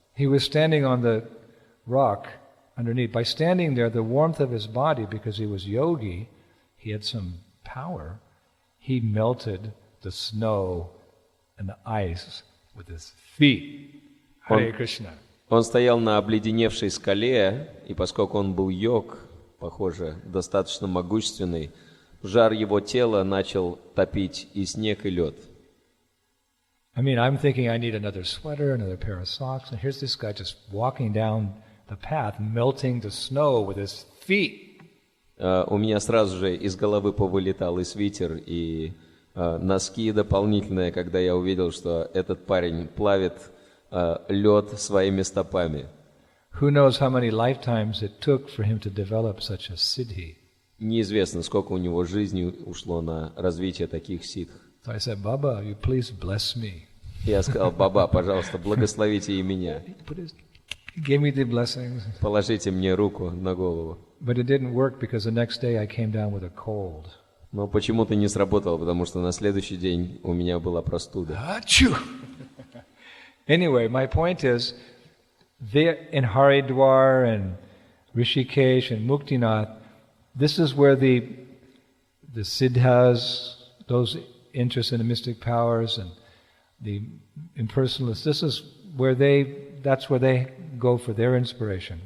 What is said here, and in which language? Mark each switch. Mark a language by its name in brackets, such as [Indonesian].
[English] He was standing on the rock underneath. By standing there, the warmth of his body, because he was yogi, he had some power. He melted the snow and the ice with his feet. Hare Krishna. [Russian] Он стоял на обледеневшей скале, и поскольку он был йог, похоже, достаточно могущественный, жар его тела начал топить и снег, и лед. [English] I mean, I'm thinking I need another sweater, another pair of socks, and here's this guy just walking down the path, melting the snow with his feet. [Russian] У меня сразу же из головы повылетал и свитер, и носки дополнительные, когда я увидел, что этот парень плавит лед своими стопами. [English] Who knows how many lifetimes it took for him to develop such a siddhi? [Russian] Неизвестно, сколько у него жизни ушло на развитие таких ситх. [English] So I said, Baba, you please bless me. [Russian] Я сказал, Баба, пожалуйста, благословите и меня. [English] He gave me the blessings. [Russian] Положите мне руку на голову. [English] But it didn't work because the next day I came down with a cold. [Russian] Но почему-то не сработало, потому что на следующий день у меня была простуда. Achoo! [English] Anyway, my point is, there in Haridwar and Rishikesh and Muktinath, this is where the siddhas, those interested in the mystic powers and the impersonalists, this is where that's where they go for their inspiration.